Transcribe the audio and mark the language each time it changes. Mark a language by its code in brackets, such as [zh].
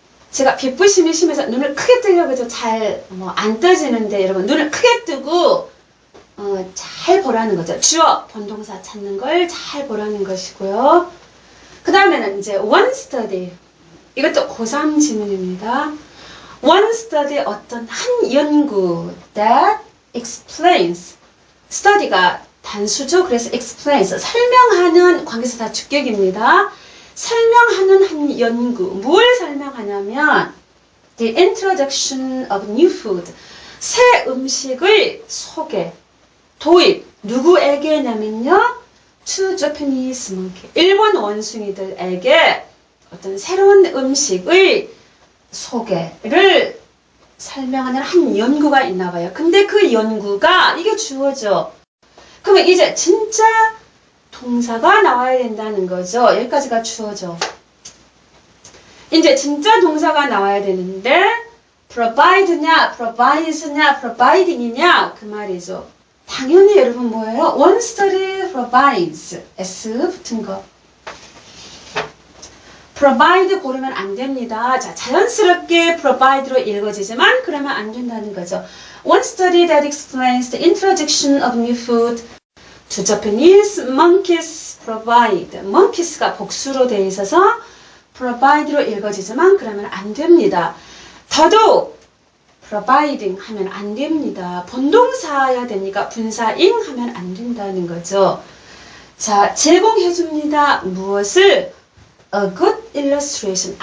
[ko] 제가 빛부심이 심해서 눈을 크게 뜨려고 해도 잘 안 떠지는데 여러분 눈을 크게 뜨고 잘 보라는 거죠. 주어, 본동사 찾는 걸 잘 보라는 것이고요. 그 다음에는 이제 [en] one study. [ko] 이것도 고3 지문입니다. [en] one study [ko] 어떤 한 연구 [en] that explains. [ko] study가 단수죠. 그래서 explains. 설명하는 관계사 주격입니다. 설명하는 한 연구. 뭘 설명하냐면 [en] the introduction of new food. [ko] 새 음식의 소개, 도입. 누구에게냐면요. [en] to Japanese monkey. [ko] 일본 원숭이들에게 어떤 새로운 음식의 소개를 설명하는 한 연구가 있나 봐요. 근데 그 연구가 이게 주어져. 그러면 이제 진짜 동사가 나와야 된다는 거죠. 여기까지가 주어져. 이제 진짜 동사가 나와야 되는데 provide냐, provides냐, providing이냐 그 말이죠. 당연히 여러분 뭐예요? [en] one study provides. [ko] S 붙은 거. provide 고르면 안 됩니다. 자, 자연스럽게 provide로 읽어지지만 그러면 안 된다는 거죠. [en] One study that explains the introduction of new food to Japanese monkeys provide. [ko] monkeys가 복수로 되어 있어서 provide로 읽어지지만 그러면 안 됩니다. 더더욱 providing 하면 안 됩니다. 본동사여야 되니까 분사ing 하면 안 된다는 거죠. 자, 제공해 줍니다. 무엇을? [en] A good illustration.